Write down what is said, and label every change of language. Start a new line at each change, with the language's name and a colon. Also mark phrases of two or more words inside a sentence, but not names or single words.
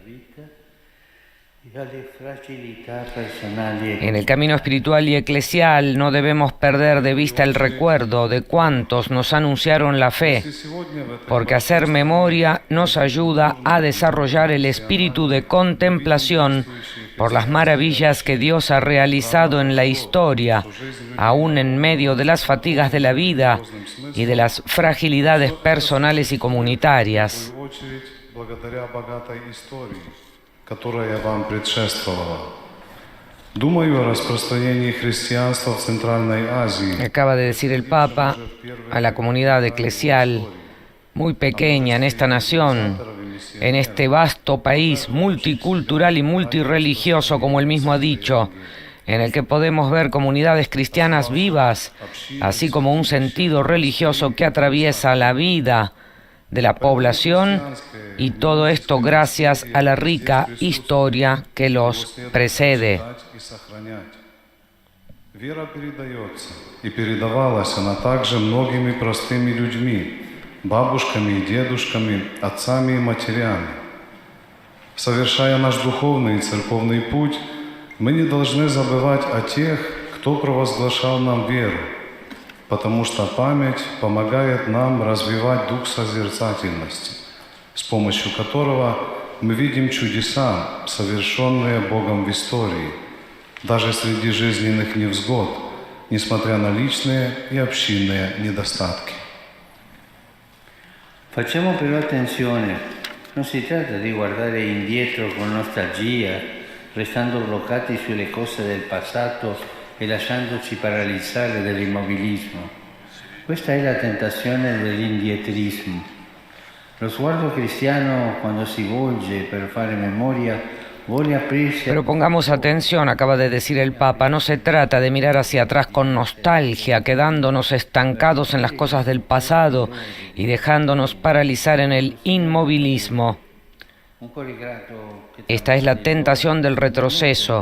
Spanish: En el camino espiritual y eclesial no debemos perder de vista el recuerdo de cuantos nos anunciaron la fe, porque hacer memoria nos ayuda a desarrollar el espíritu de contemplación por las maravillas que Dios ha realizado en la historia, aún en medio de las fatigas de la vida y de las fragilidades personales y comunitarias.
Russian: Которая вам предшествовала. Думаю о распространении христианства в Центральной Азии.
Spanish: Acaba de decir el Papa a la comunidad eclesial muy pequeña en esta nación, en este vasto país multicultural y multirreligioso, como él mismo ha dicho, en el que podemos ver comunidades cristianas vivas, así como un sentido religioso que atraviesa la vida de la población, y todo esto gracias a la rica historia que los precede.
Russian: Вера передается, и передавалась она также многими простыми людьми, бабушками и дедушками, отцами и матерями. Совершая наш духовный и церковный путь, мы не должны забывать о тех, кто провозглашал нам веру, потому что память помогает нам развивать дух созерцательности, с помощью которого мы видим чудеса, совершенные Богом в истории, даже среди жизненных невзгод, несмотря на личные и общинные недостатки.
Italian: Facciamo però attenzione, non si tratta di guardare indietro con nostalgia, restando bloccati sulle cose del passato e lasciandoci paralizzare dall'immobilismo. Questa è la tentazione dell'indietrismo. Lo sguardo cristiano, quando si volge per fare memoria, vuole aprirsi.
Spanish: Pero pongamos atención, acaba de decir el Papa, no se trata de mirar hacia atrás con nostalgia, quedándonos estancados en las cosas del pasado y dejándonos paralizar en el inmovilismo. Esta es la tentación del retroceso.